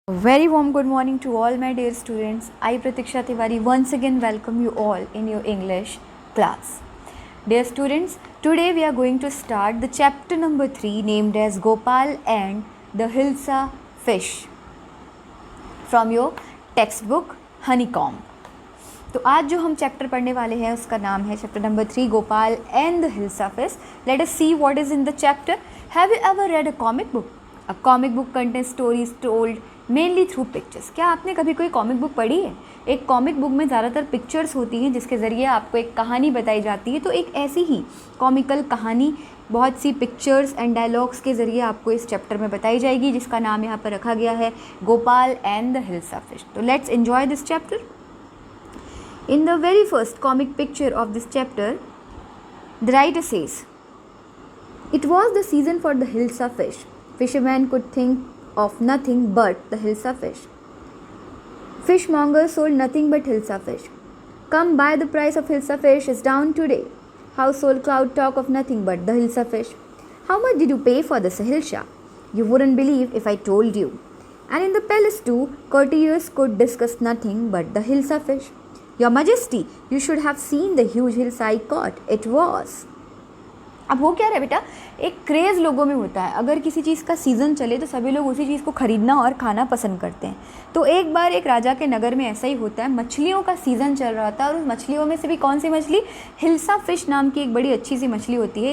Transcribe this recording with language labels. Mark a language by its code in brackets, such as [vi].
[en] Very warm good morning to all my dear students. I Pratiksha Tiwari once again welcome you all in your English class. Dear students, today we are going to start the chapter number 3 named as Gopal and the Hilsa Fish from your textbook Honeycomb. [hi] तो आज जो हम chapter पढ़ने वाले हैं उसका नाम है chapter number 3 Gopal and the hilsa fish. [en] Let us see what is in the chapter. Have you ever read a comic book? A comic book contains stories told mainly through pictures. [hi] क्या आपने कभी कोई कॉमिक बुक पढ़ी है? एक comic book में ज़्यादातर pictures होती हैं जिसके ज़रिए आपको एक कहानी बताई जाती है. तो एक ऐसी ही कॉमिकल कहानी बहुत सी पिक्चर्स एंड डायलॉग्स के ज़रिए आपको इस चैप्टर में बताई जाएगी जिसका नाम यहाँ पर रखा गया है Gopal and the hilsa fish. तो [en] Let's enjoy this chapter. In the very first comic picture of this chapter, the writer says, "It was the season for the Hilsa fish. Fishermen could think of nothing but the Hilsa fish. Fishmongers sold nothing but Hilsa fish. Come buy, the price of Hilsa fish is down today. Household crowd talk of nothing but the Hilsa fish. How much did you pay for the Hilsa? You wouldn't believe if I told you." And in the palace too, courtiers could discuss nothing but the Hilsa fish. Your Majesty, you should have seen the huge hilsa I caught. It was. [hi] अब वो क्या है बेटा, एक craze लोगों में होता है. अगर किसी चीज़ का सीज़न चले तो सभी लोग उसी चीज़ को ख़रीदना और खाना पसंद करते हैं. तो एक बार एक राजा के नगर में ऐसा ही होता है. मछलियों का सीज़न चल रहा था और उस मछलियों में से भी कौन सी मछली, हिल्सा फ़िश नाम की एक बड़ी अच्छी सी मछली होती है.